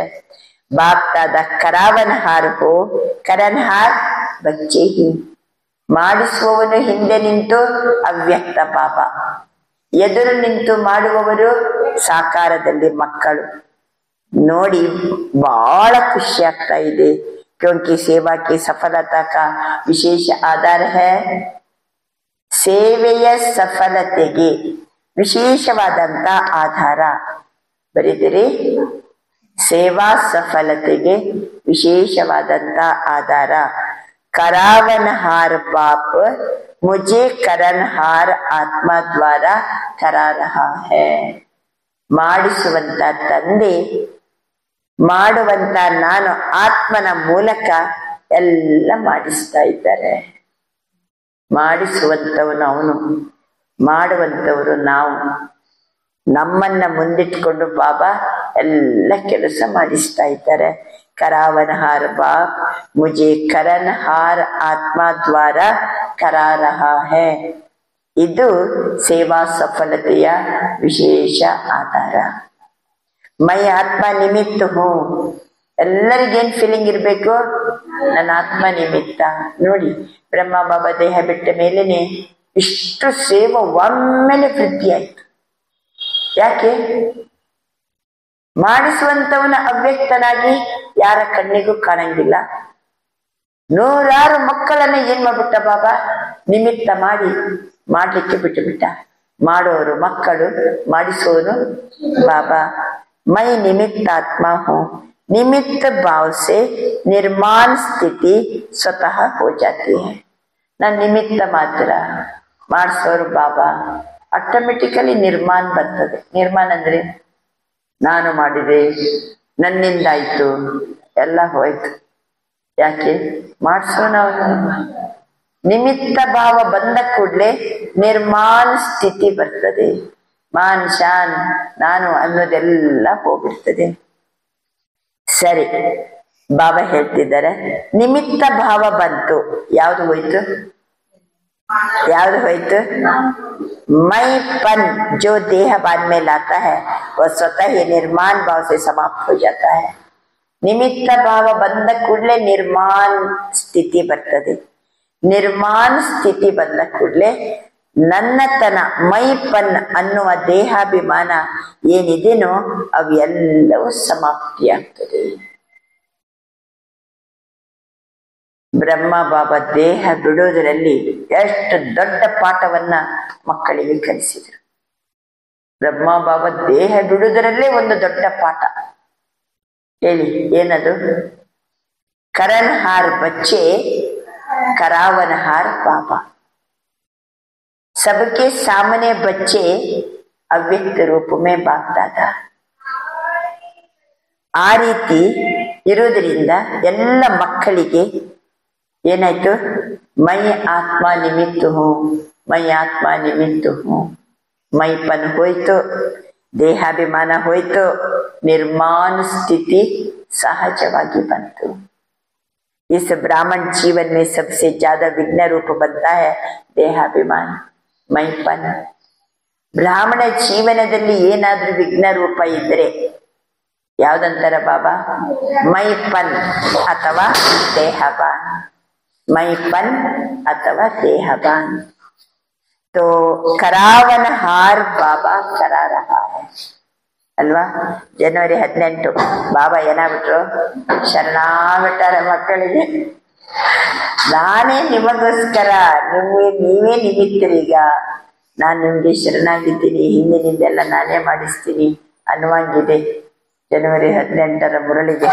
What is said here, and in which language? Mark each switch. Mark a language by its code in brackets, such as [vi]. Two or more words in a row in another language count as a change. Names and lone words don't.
[hi] बापदादा करावन हार हो करन हार बच्चे ही. [kn] ಮಾಡಿಸುವವನು ಹಿಂದೆ ನಿಂತು ಅವ್ಯಕ್ತ ಬಾಬಾ, ಎದುರು ನಿಂತು ಮಾಡುವವರು ಸಾಕಾರದಲ್ಲಿ ಮಕ್ಕಳು. ನೋಡಿ ಬಹಳ ಖುಷಿ ಆಗ್ತಾ ಇದೆ. [hi] क्योंकि सेवा की सफलता का विशेष आधार है. [kn] ಸೇವೆಯ ಸಫಲತೆಗೆ ವಿಶೇಷವಾದಂತ ಆಧಾರ ಬರೆದಿರಿ. ಸೇವಾ ಸಫಲತೆಗೆ ವಿಶೇಷವಾದಂತ ಆಧಾರ [hi] करावनहार बाप मुझे करनहार आत्मा द्वारा करा रहा है. [kn] ಮಾಡಿಸುವಂತ ತಂದೆ, ಮಾಡುವಂತ ನಾನು ಆತ್ಮನ ಮೂಲಕ ಎಲ್ಲ ಮಾಡಿಸ್ತಾ ಇದ್ದಾರೆ. ಮಾಡಿಸುವಂತವನು ಅವನು, ಮಾಡುವಂತವರು ನಾವು. ನಮ್ಮನ್ನ ಮುಂದಿಟ್ಕೊಂಡು ಬಾಬಾ ಎಲ್ಲ ಕೆಲಸ ಮಾಡಿಸ್ತಾ ಇದ್ದಾರೆ. [hi] करावनहार बाप मुझे करनहार आत्मा द्वारा करा रहा है. [kn] ಇದು ಸೇವಾ ಸಫಲತೆಯ ವಿಶೇಷ ಆಧಾರ. [hi] मैं आत्मा निमित्त हूँ. [kn] ಎಲ್ಲರಿಗೇನ್ ಫೀಲಿಂಗ್ ಇರ್ಬೇಕು? ನನ್ನ ಆತ್ಮ ನಿಮಿತ್ತ. ನೋಡಿ, ಬ್ರಹ್ಮ ಬಾಬಾ ದೇಹ ಬಿಟ್ಟ ಮೇಲೇನೆ ಇಷ್ಟು ಸೇವೆ ಒಮ್ಮೆಲೆ ವೃದ್ಧಿ ಆಯ್ತು. ಯಾಕೆ? ಮಾಡಿಸುವಂತವನ ಅವ್ಯಕ್ತನಾಗಿ ಯಾರ ಕಣ್ಣಿಗೂ ಕಾಣಂಗಿಲ್ಲ. ನೂರಾರು ಮಕ್ಕಳನ್ನ ಏನ್ ಮಾಡ್ಬಿಟ್ಟ ಬಾಬಾ? ನಿಮಿತ್ತ ಮಾಡಿ ಮಾಡ್ಲಿಕ್ಕೆ ಬಿಟ್ಟು ಬಿಟ್ಟ. ಮಾಡೋರು ಮಕ್ಕಳು, ಮಾಡಿಸೋನು ಬಾಬಾ. [hi] मैं निमित्तात्मा हूँ. निमित्त भाव से निर्माण स्थिति स्वतः हो जाती है. [kn] ನಾನು ನಿಮಿತ್ತ ಮಾತ್ರ, ಮಾಡಿಸೋರು ಬಾಬಾ. ಆಟೋಮೆಟಿಕಲಿ ನಿರ್ಮಾಣ ಬರ್ತದೆ. ನಿರ್ಮಾಣ ಅಂದ್ರೆ ನಾನು ಮಾಡಿದೆ, ನನ್ನಿಂದಾಯ್ತು, ಎಲ್ಲ ಹೋಯ್ತು. ಯಾಕೆ? ಮಾಡಿಸೋನವನು. ನಿಮಿತ್ತ ಭಾವ ಬಂದ ಕೂಡಲೇ ನಿರ್ಮಾಣ ಸ್ಥಿತಿ ಬರ್ತದೆ. ಮಾನ್ ಶಾನ್ ನಾನು ಅನ್ನೋದೆಲ್ಲ ಹೋಗ್ಬಿಡ್ತದೆ. ಸರಿ, ಬಾಬಾ ಹೇಳ್ತಿದ್ದಾರೆ ನಿಮಿತ್ತ ಭಾವ ಬಂತು. ಯಾವ್ದು ಹೋಯ್ತು? ಯಾವ್ದು ಹೋಯ್ತು? [hi] मई पन जो देह बाद में लाता है वह स्वतः ही निर्माण भाव से समाप्त हो जाता है. निमित्त भाव [kn] ಬಂದ ಕೂಡಲೇ ನಿರ್ಮಾಣ ಸ್ಥಿತಿ ಬರ್ತದೆ. ನಿರ್ಮಾಣ ಸ್ಥಿತಿ ಬಂದ ಕೂಡಲೇ ನನ್ನತನ ಮೈಪನ್ ಅನ್ನುವ ದೇಹಾಭಿಮಾನ ಏನಿದೆನೋ ಅವೆಲ್ಲವೂ ಸಮಾಪ್ತಿಯಾಗ್ತದೆ. ಬ್ರಹ್ಮ ಬಾಬಾ ದೇಹ ಬಿಡುವುದರಲ್ಲಿ ಎಷ್ಟು ದೊಡ್ಡ ಪಾಠವನ್ನ ಮಕ್ಕಳಿಗೆ ಕಲಿಸಿದರು. ಬ್ರಹ್ಮ ಬಾಬಾ ದೇಹ ಬಿಡುವುದರಲ್ಲೇ ಒಂದು ದೊಡ್ಡ ಪಾಠ. ಹೇಳಿ, ಏನದು? [hi] करनहार बच्चे करावनहार बाबा. सबके सामने बच्चे अव्यक्त रूप में बाप दादा. [kn] ಆ ರೀತಿ ಇರೋದ್ರಿಂದ ಎಲ್ಲ ಮಕ್ಕಳಿಗೆ ಏನಾಯ್ತು? [hi] मैं आत्मा निमित्त हूँ, मैं आत्मा निमित्त हूँ. [kn] ಮೈಪನ್ ಹೋಯ್ತು, ದೇಹಾಭಿಮಾನ ಹೋಯ್ತು, ನಿರ್ಮಾಣ ಸ್ಥಿತಿ सहजವಾಗಿ ಬಂತು. [hi] इस ब्राह्मण जीवन में सबसे ज्यादा विघ्न रूप बनता है देहाभिमान, [kn] ಮೈಪನ್. ಬ್ರಾಹ್ಮಣ ಜೀವನದಲ್ಲಿ ಏನಾದ್ರೂ ವಿಘ್ನ ರೂಪ ಇದ್ರೆ ಯಾವ್ದಂತಾರ ಬಾಬಾ? ಮೈಪನ್ ಅಥವಾ ದೇಹಬಾನ್. ಮೈಪನ್ ಅಥವಾ ದೇಹಬಾನ್. [hi] तो करावनहार बाबा करा रहा है ಅಲ್ವಾ? [kn] ಜನವರಿ 18 ಬಾಬಾ ಏನಾಗ್ಬಿಟ್ರು? ಶರಣಾಗ್ಬಿಟ್ಟಾರ ಮಕ್ಕಳಿಗೆ. ನಾನೇ ನಿಮಗೋಸ್ಕರ, ನೀವೇ ನಿಮಿತ್ತರೀಗ, ನಾನು ನಿಮ್ಗೆ ಶರಣಾಗಿದ್ದೀನಿ, ಹಿಂದಿನಿಂದೆಲ್ಲ ನಾನೇ ಮಾಡಿಸ್ತೀನಿ ಅನ್ನುವಂಗಿದೆ ಜನವರಿ 18ರ ಮುರಳಿಗೆ.